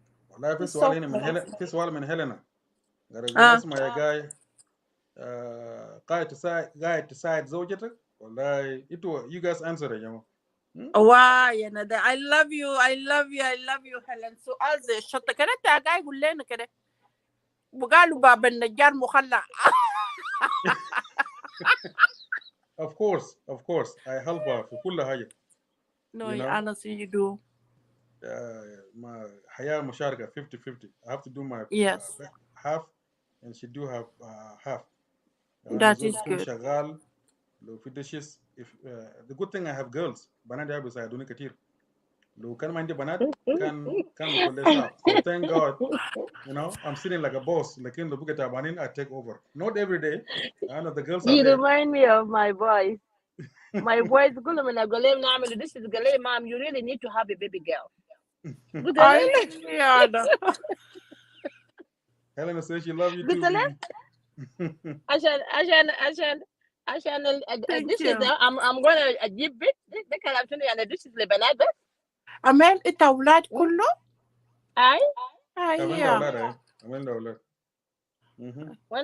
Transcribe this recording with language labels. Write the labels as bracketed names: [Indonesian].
[Arabic] والله في سؤال هنا من هيلنا. في سؤال من هيلنا. اسمع يا جاي قاعد تساعد زوجتك والله انتوا [English] you guys answer [Arabic] يا جماعة. واي انا ده [English] I love you [Arabic] هيلين. سؤال زي الشطة كده انت قاعد يقول لنا كده وقالوا باب النجار مخلع. [English] Of course I help her [Arabic] في كل حاجة. [English] No, honestly you do. [Arabic] حياة مشاركة 50-50. [English] I have to do my half and she do her half. That is good. [Arabic] شغال لو في dishes. [English] The good thing I have girls. [Arabic] بنات بيساعدوني كتير. لو كان ما عندي بنات كان بكون لي صعب. [English] So thank God, I'm sitting like a boss. [Arabic] لكن لو بقى تعبانين [English] I take over. Not every day. I know the girls are You there. remind me of my boys. My boys [Arabic] كلهم من أقول لهم نعمل [English] dishes [Arabic] قال لي [English] mom you really need to have a baby girl. [Arabic] قلت له [English] Helena says she love you too. [Arabic] قلت له عشان الدشز [English] I'm gonna [Arabic] أجيب بيت ده كلام شنو يعني dishes لبنات بس. أمال أنت أولاد كله؟ أي أيوة. عملنا اولاد. مهم.